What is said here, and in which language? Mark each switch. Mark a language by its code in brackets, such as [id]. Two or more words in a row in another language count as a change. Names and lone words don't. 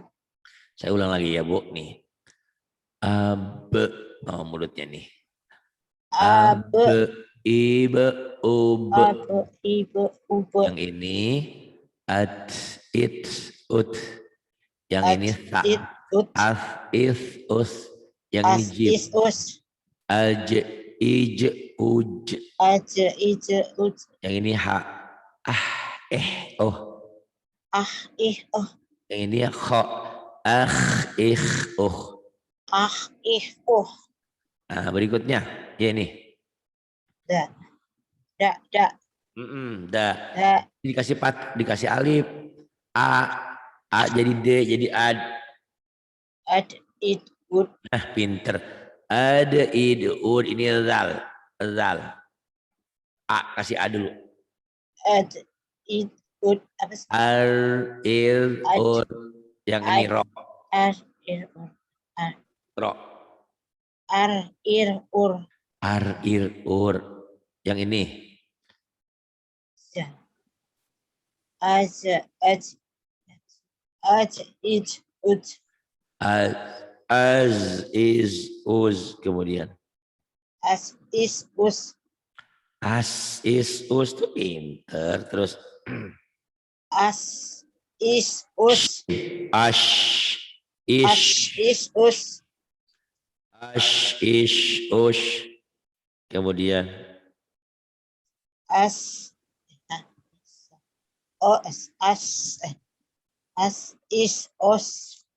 [id] Saya ulang lagi ya Bu nih. Be. Oh, mulutnya nih. [ar] abe, Ibe. Ube. ibe, ube, [id] Yang ini. [ar] It. Ut. [id] Yang [ar] at, [id] ini sa. [ar] it, ut, Us. [id] Yang ini [ar] as, jib. us, Aj. Ij. Uj. aje, ije, ut, [id] Yang ini ha. Oh. [ar] ah, oh, [id] Yang ini kho. Oh. [ar] ah, oh, [id] Nah, berikutnya. Ya ini. [ar] da, da, Da. da, [id] Dikasih alif. A jadi D jadi ad. [ar] ad, it, ut, [id] Nah, pinter. Ada [ar] id ud [id] ini zal. Zal. Kasih A dulu. [ar] ad, it, [id] ut, apa sih? [ar] Ar il Ad, ud. [id] Yang ini [ar] ad, ro. ar, ir, ur, ar, Ro. ar, ir, ur, Ar il ur. [id] Yang ini. [ar] ja, aje, aj, aj, it, ut, Az, is uz. Kemudian. as, is, us, As is us [id] tuh pinter. Terus. [ar] as, is, us, Ash. as, Ish. is, us, Ash. Ish. Ush. [id] Kemudian. [ar] as, os, as, is, os,